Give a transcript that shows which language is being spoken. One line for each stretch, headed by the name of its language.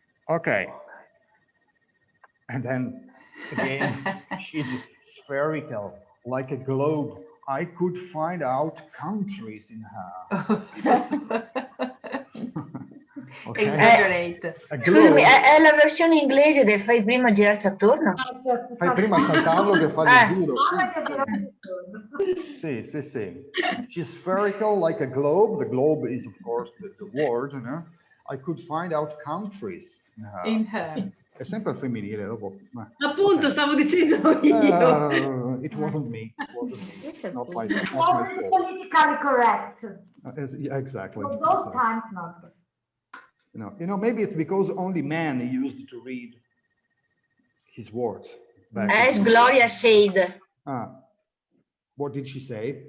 English: Okay. And then again, she's spherical, like a globe. I could find out countries in her. Okay. Exaggerate.
Italian: Scusami, è la versione inglese del fai prima girarci attorno? Fai prima saltarlo che fai il giro. Sì. Sì.
English: She's spherical like a globe. The globe is, of course, the word. You know? I could find out countries In her.
Italian: È sempre al femminile dopo. Appunto, stavo dicendo io.
English: It wasn't me. It wasn't me. Not my It fault. wasn't politically correct. Yeah, exactly. For those times, not. You know, maybe it's because only men used to read his words. As Gloria said. What did she say?